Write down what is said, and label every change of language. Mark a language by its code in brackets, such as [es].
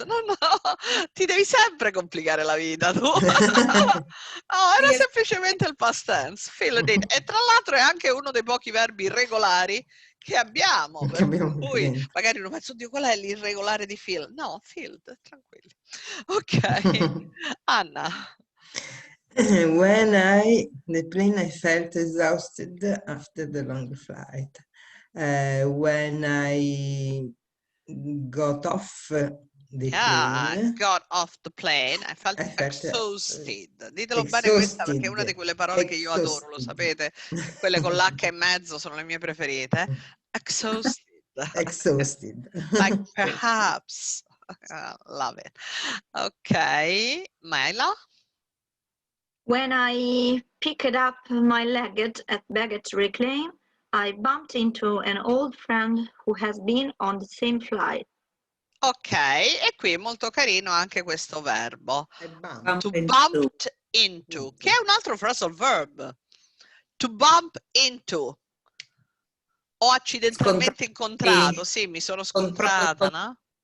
[it] No, ti devi sempre complicare la vita tu. No, era semplicemente il past tense, filled in. E tra l'altro è anche uno dei pochi verbi irregolari che abbiamo, per cui magari uno pensa, oddio, qual è l'irregolare di fill? No, filled, tranquilli. Ok, Anna. [en] When the plane, I felt exhausted after the long flight. When I got off the plane, got off the plane, I felt I felt exhausted. [it] Ditelo bene questa perché è una di quelle parole che io adoro, lo sapete? Quelle con l'H in mezzo sono le mie preferite. [en] Exhausted. Exhausted. Like perhaps. Love it. Ok, Mela? When I picked up my luggage at baggage reclaim, I bumped into an old friend who has been on the same flight. [it] Ok, e qui è molto carino anche questo verbo. [en] To into. [it] bump into, che è un altro phrasal verb. [en] To bump into. [it] Ho accidentalmente incontrato, sì, mi sono scontrata, no?